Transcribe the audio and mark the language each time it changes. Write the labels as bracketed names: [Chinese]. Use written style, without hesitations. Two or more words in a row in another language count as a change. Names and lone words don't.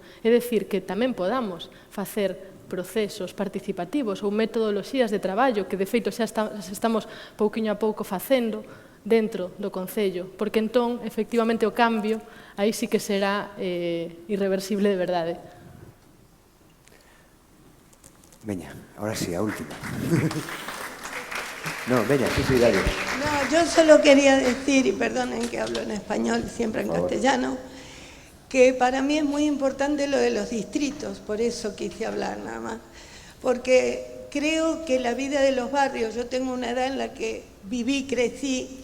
[Galician] É dicir, que tamén podamos facer procesos participativos ou metodoloxías de traballo que, de feito, xa estamos pouquiño a pouco facendo dentro do Concello, porque entón, efectivamente, o cambio aí sí que será irreversible de verdade. Veña, [Spanish] ahora sí, [Galician] a última. No, veña, sí, dale. [Spanish] No, yo solo quería decir, y perdonen que hablo en español, siempre en castellano, que para mí es muy importante lo de los distritos, por eso quise hablar nada más, porque creo que la vida de los barrios, yo tengo una edad en la que viví, crecí